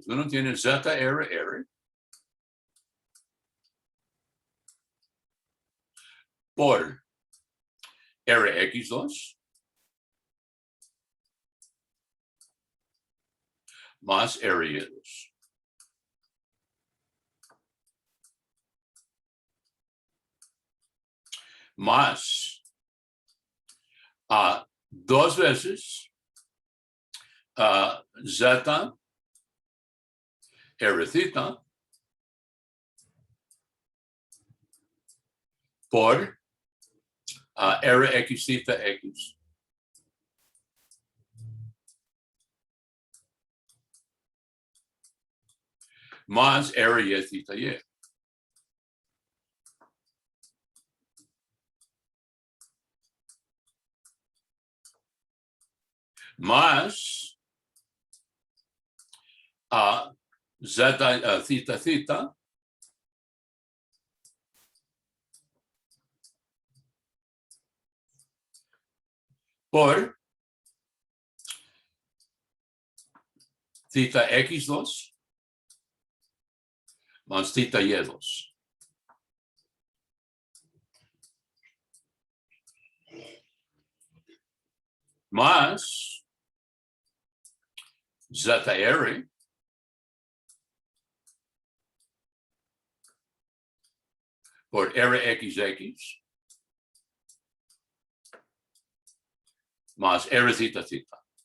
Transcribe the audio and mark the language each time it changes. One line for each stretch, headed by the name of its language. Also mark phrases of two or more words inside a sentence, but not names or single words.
Spanish: Uno tiene zeta r por rx2 más r2. Más dos veces zeta r theta por rx theta x más r y theta y. Más zeta theta theta por theta x2 más theta y2. Más zeta r por rxx más r theta theta.